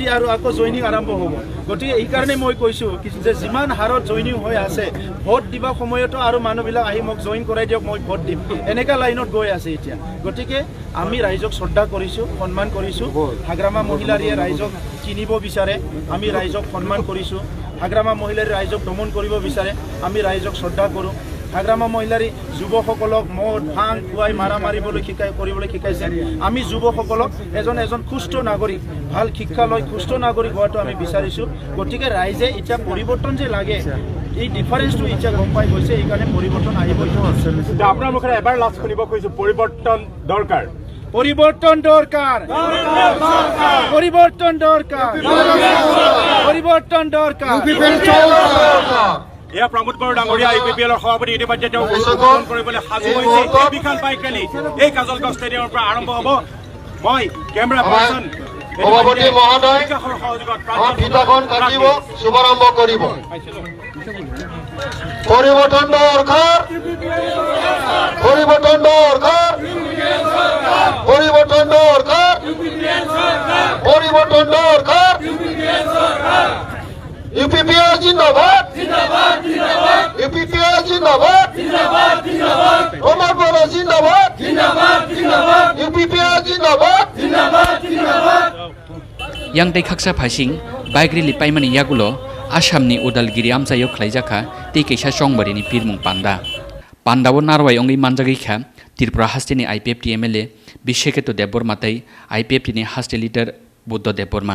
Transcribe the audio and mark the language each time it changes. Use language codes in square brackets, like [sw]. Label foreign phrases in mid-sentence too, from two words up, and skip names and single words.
[as] আৰু আকৌ জইনিং আৰম্ভ হ'ব গতিকে এইকাৰণে মই কৈছোঁ যে যিমান হাৰত জইনিং হৈ আছে ভোট দিবা সময়তো আৰু মানুহবিলাক আহি মোক জইন কৰাই দিয়ক মই ভোট দিম এনেকা লাইনত গৈ আছে এতিয়া গতিকে আমি ৰাইজক শ্ৰদ্ধা কৰিছোঁ সন্মান কৰিছোঁ হাগ্ৰামা মহিলাৰীয়ে ৰাইজক চিনিব বিচাৰে আমি ৰাইজক সন্মান কৰিছোঁ হাগ্ৰামা মহিলাৰী ৰাইজক দমন কৰিব বিচাৰে আমি ৰাইজক শ্ৰদ্ধা কৰোঁ হাগ্ৰামা মহিলাৰী যুৱকসকলক মদ ভাং খুৱাই মাৰা মাৰিবলৈ কৰিবলৈ শিকাইছে। আমি যুৱকসকলক এজন সুস্থ নাগৰিক, ভাল শিক্ষা লৈ সুস্থ নাগৰিক হোৱাটো আমি বিচাৰিছোঁ। গতিকে ৰাইজে এতিয়া পৰিৱৰ্তন যে লাগে, এই ডিফাৰেঞ্চটো এতিয়া গম পাই গৈছে, এইকাৰণে পৰিৱৰ্তন আহিব। আপোনাৰ মুখেৰে এবাৰ লাষ্ট শুনিব খুজিছোঁ, পৰিৱৰ্তন দৰকাৰ। পরিবর্তন দরকার, পরিবর্তন দরকার, পরিবর্তন দরকার। এয়া প্ৰমোদ বড়ো ডাঙৰীয়া IPPL সভাপতি ইতিমধ্যে তেওঁ উদ্বোধন কৰিবলৈ সাজু হৈছে। এই বিশাল বাইক ৰেলী এই কাজলগাঁও ষ্টেডিয়ামৰ পৰা আৰম্ভ হ'ব। মই [en] camera person [as] সভাপতি মহোদয় ফিতাখন কাটিব, শুভাৰম্ভ কৰিব। পৰিৱৰ্তন দৰকাৰ, পৰিৱৰ্তন দৰকাৰ, পৰিৱৰ্তন দৰকাৰ, পৰিৱৰ্তন দৰকাৰ। UPPL জিন্দাবাদ, UPPL জিন্দাবাদ, প্রমোদ বড়ো জিন্দাবাদ, UPPL জিন্দাবাদ। [trp] yang tei khaksa phasing baigri lipaimani yagulo Assamni Udalgiri amsayo khlaijaka tei kaisa songbari ni pirmung Pandawo narwai ongi manjagikha Tripura hasteni IPFT MLA Brishaketu Debbarma tei IPFT ni haste leader Buddha Debbarma.